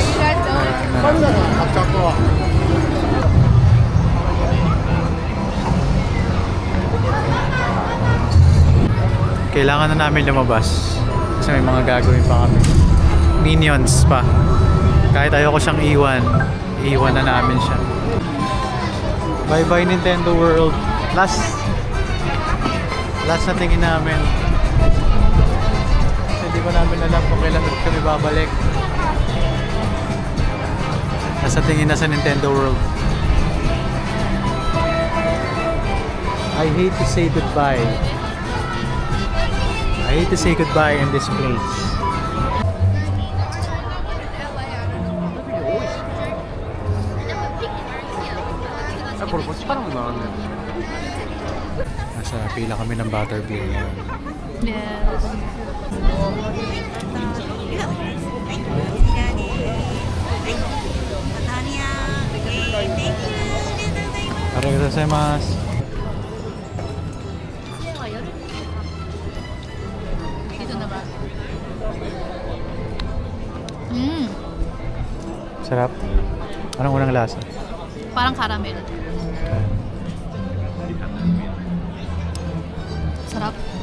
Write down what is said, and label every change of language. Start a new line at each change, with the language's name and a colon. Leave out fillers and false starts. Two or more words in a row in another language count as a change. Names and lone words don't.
Filipino: Kailangan na namin lumabas kasi may mga gagawin pa kami. Minions pa. Kahit ayoko siyang iwan na namin siya.
English: Bye bye Nintendo World.
Filipino: Last na tingin namin. Hindi pa namin alam kung kailan kami babalik. Nasa tingin na sa Nintendo World.
English: I hate to say goodbye. I hate to say goodbye in this place.
Filipino: Nasa pila kami ng butterbeer ngayon. Yes.
Japanese: ありがとうございます.
Filipino: Dito na ba? Sarap. Anong unang lasa? Parang caramel. Sarap.